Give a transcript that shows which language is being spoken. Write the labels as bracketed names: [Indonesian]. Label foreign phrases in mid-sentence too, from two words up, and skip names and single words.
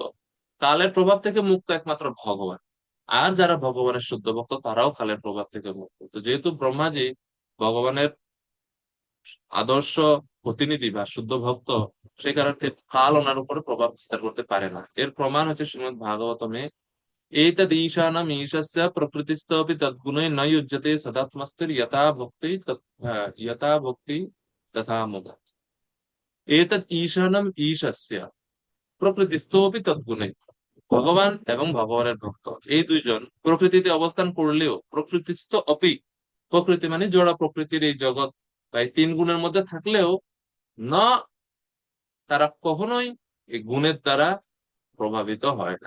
[Bangla] কালের প্রভাব থেকে মুক্ত একমাত্র ভগবান। আর যারা ভগবানের শুদ্ধ ভক্ত তারাও কালের প্রভাব থেকে মুক্ত। তো যেহেতু ব্রহ্মাজি ভগবানের আদর্শ প্রতিনিধি বা শুদ্ধ ভক্ত, সেই কারণে কাল ওনার উপরে প্রভাব বিস্তার করতে পারে না। এর প্রমাণ হচ্ছে শ্রীমদ্ ভাগবতমে [Sanskrit] एतदीशानम् ईशस्य प्रकृतिस्थोऽपि तद्गुणै न युज्यते सदात्मस्तिर्यथा भक्ति यथा भक्ति तथा मुदा। एतद ঈশানম ঈশাস্য প্রকৃতিস্থোপি তদ্গুণে। [Bangla] ভগবান এবং ভগবানের ভক্ত এই দুইজন প্রকৃতিতে অবস্থান করলেও, [Sanskrit] প্রকৃতিস্থ অপি, [Bangla] প্রকৃতি মানে জড় প্রকৃতির এই জগৎ বা এই 3 গুণের মধ্যে থাকলেও, না, তারা কখনোই এই গুণের দ্বারা প্রভাবিত হয় না।